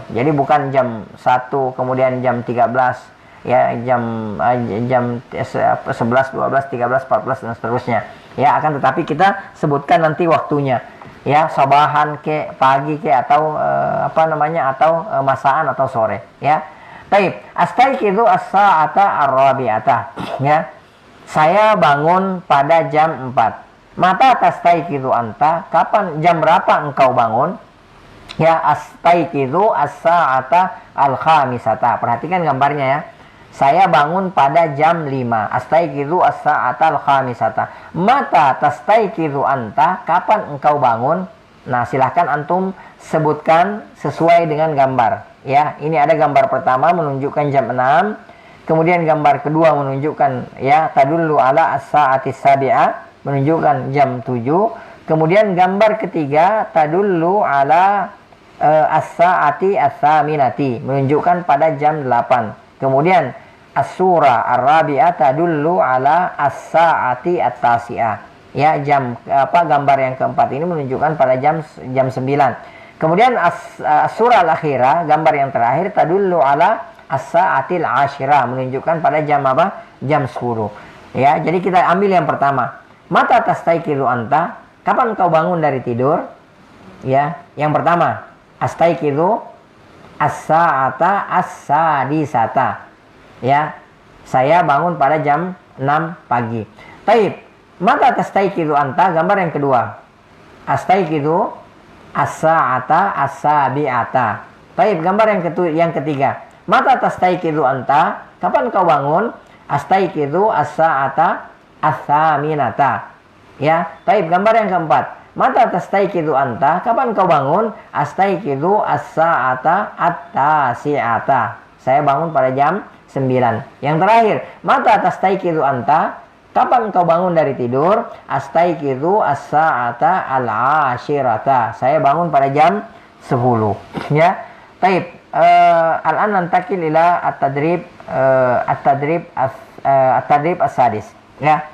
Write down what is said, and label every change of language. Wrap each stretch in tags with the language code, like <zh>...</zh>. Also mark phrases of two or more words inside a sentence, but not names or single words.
<id>Jadi bukan jam 1 kemudian jam 13, ya, jam 11, 12, 13, 14 dan seterusnya. Ya, akan tetapi kita sebutkan nanti waktunya. Ya, sabahan ke pagi ke atau masaan atau sore, ya. Baik,</id> <ar>أستيقظ الساعة الرابعة,</ar> <id>ya. Saya bangun pada jam 4.</id> <ar>متى تستيقظ أنت,</ar> <id>kapan, jam berapa engkau bangun? Ya,</id> <ar>أستيقظ الساعة الخامسة.</ar> <id>Perhatikan gambarnya, ya. Saya bangun pada jam 5.</id> <ar>أستيقظ الساعة الخامسة. متى تستيقظ أنت,</ar> <id>kapan engkau bangun? Nah, silahkan antum sebutkan sesuai dengan gambar. Ya, ini ada gambar pertama menunjukkan jam 6. Kemudian gambar kedua menunjukkan, ya,</id> <ar>تدل على الساعة السابعة,</ar> <id>menunjukkan jam 7. Kemudian gambar ketiga</id> <ar>تدل على الساعة الثامنة,</ar> <id>menunjukkan pada jam 8.</id> <ar>Kemudian الصورة الرابعة تدل على الساعة التاسعة.</ar> <id>Ya, gambar yang keempat ini menunjukkan pada jam 9.</id> <ar>Kemudian الصورة الأخيرة,</ar> <id>gambar yang terakhir</id> <ar>تدل على الساعة العاشرة,</ar> <id>menunjukkan pada jam apa? Jam 10. Ya, jadi kita ambil yang pertama.</id> <ar>متى تستيقظ أنت,</ar> <id>kapan kau bangun dari tidur? Ya, yang pertama,</id> <ar>أستيقظ الساعة السادسة.</ar> <id>Ya, saya bangun pada jam 6 pagi.</id> <ar>طيب، متى تستيقظ أنت,</ar> <id>gambar yang kedua.</id> <ar>أستيقظ الساعة السابعة.</ar> <id>Taib, gambar yang ketiga.</id> <ar>متى تستيقظ أنت,</ar> <id>kapan kau bangun?</id> <ar>أستيقظ الساعة الثامنة.</ar> <id>Ya, taib, gambar yang keempat.</id> <ar>متى تستيقظ أنت,</ar> <id>kapan kau bangun?</id> <ar>أستيقظ الساعة التاسعة.</ar> <id>Saya bangun pada jam 9. Yang terakhir,</id> <ar>متى تستيقظ أنت,</ar> <id>kapan kau bangun dari tidur?</id> <ar>أستيقظ الساعة العاشرة.</ar> <id>Saya bangun pada jam 10. Ya. Taib.</id> <ar>الآن ننتقل إلى التدريب السادس. Ya.</ar>